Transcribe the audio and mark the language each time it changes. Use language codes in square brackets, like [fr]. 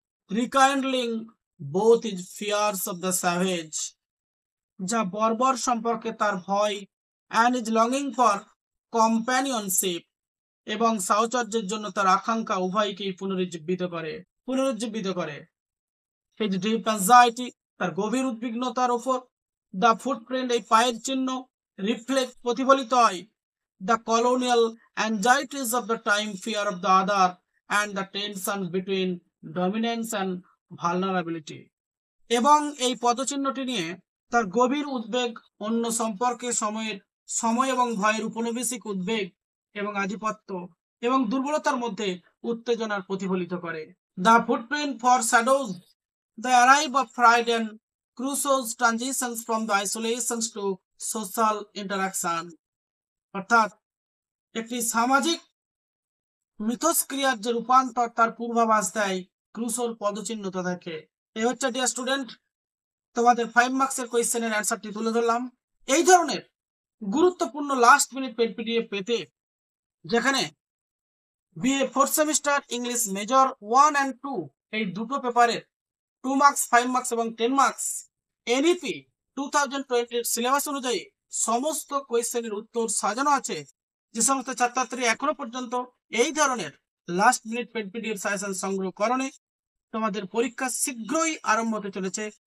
[en] rekindling both his fears of the savage, [bn] যা বর্বর সম্পর্কে তার ভয়, [en] and his longing for companionship, [bn] এবং সাহচর্যের জন্য তার আকাঙ্ক্ষা, উভয়কেই পুনরুজ্জীবিত করে। [en] his deep anxiety, [bn] তার গভীর উদ্বিগ্নতার উপর। [en] the footprint, [bn] এই পায়ের চিহ্ন, রিফ্লেক্ট, প্রতিফলিত হয়, [en] the colonial anxieties of the time, fear of the other, and the tension between dominance and vulnerability. [bn] এবং এই পদচিহ্নটি নিয়ে তার গভীর উদ্বেগ, অন্য সম্পর্কে সময় এবং ভয়ের উপনিবেশিক উদ্বেগ এবং আধিপত্য এবং দুর্বলতার মধ্যে উত্তেজনার প্রতিফলিত করে। [en] The footprint foreshadows the arrival of pride and Crusoe's transitions from the isolations to social interaction. [bn] অর্থাৎ একটি সামাজিক মিথস্ক্রিয়ার যে রূপান্তর তার পূর্বাভাস দেয় ক্রুসোর পদচিহ্ন থেকে। এই হচ্ছে ডিয়ার স্টুডেন্ট তোমাদের 5 মার্কসের কোয়েশ্চেনের অ্যান্সারটি তুলে ধরলাম। এই ধরনের গুরুত্বপূর্ণ লাস্ট মিনিট পিডিএফ পেতে, যেখানে BA 4th semester English major 1 and 2 এই দুটো পেপারের 2 মার্কস, 5 মার্কস এবং 10 মার্কস এনইপি 2020 সিলেবাস অনুযায়ী সমস্ত কোয়েশ্চেনের উত্তর সাজানো আছে, যে সমস্ত ছাত্রছাত্রী এখনো পর্যন্ত এই ধরনের লাস্ট মিনিট পিডিএফ সাজেশন সংগ্রহ করনি, তোমাদের পরীক্ষা শীঘ্রই আরম্ভ হতে চলেছে।